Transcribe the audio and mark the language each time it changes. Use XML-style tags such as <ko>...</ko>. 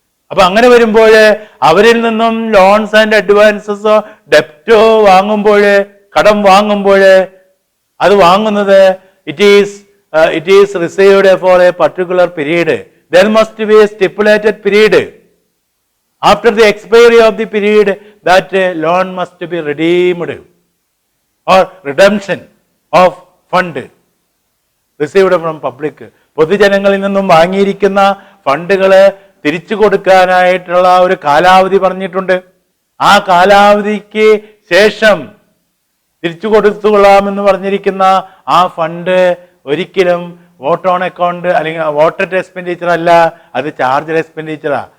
<ml>അപ്പൊ അങ്ങനെ വരുമ്പോൾ അവരിൽ നിന്നും ലോൺസ് ആൻഡ് അഡ്വാൻസസോ ഡെപ്റ്റോ വാങ്ങുമ്പോൾ, കടം വാങ്ങുമ്പോൾ അത് വാങ്ങുന്നത്</ml> <en>It is received for a particular period. There must be a stipulated period. After the expiry of the period, that loan must be redeemed or redemption of fund received from public.</en> <ml>പൊതുജനങ്ങളിൽ നിന്നും വാങ്ങിയിരിക്കുന്ന ഫണ്ടുകൾ തിരിച്ചു കൊടുക്കാനായിട്ടുള്ള ഒരു കാലാവധി പറഞ്ഞിട്ടുണ്ട്. ആ കാലാവധിക്ക് ശേഷം തിരിച്ചു കൊടുത്തുകൊള്ളാമെന്ന് പറഞ്ഞിരിക്കുന്ന ആ ഫണ്ട് ഒരിക്കലും വോട്ട് ഓൺ അക്കൗണ്ട് അല്ലെങ്കിൽ വോട്ടർ എക്സ്പെൻഡിച്ചർ അല്ല, അത് ചാർജ് എക്സ്പെൻഡിച്ചറാ.</ml>